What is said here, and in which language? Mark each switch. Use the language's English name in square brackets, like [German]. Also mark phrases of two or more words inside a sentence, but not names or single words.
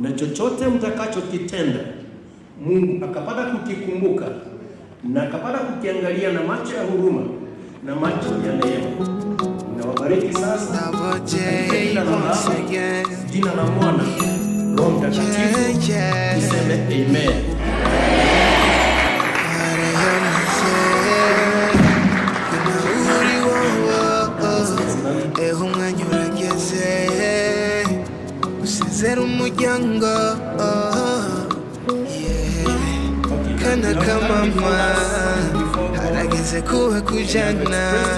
[Swahili] na chochote mtakachokitenda Mungu akapata kukikumbuka na akapata kukiangalia na macho ya huruma na macho ya neema. Nawabariki sasa jina la Mwana Roho Mtakatifu, niseme amen. [Kinyarwanda] Usezera umuryango kana kamama harageze kuba kujana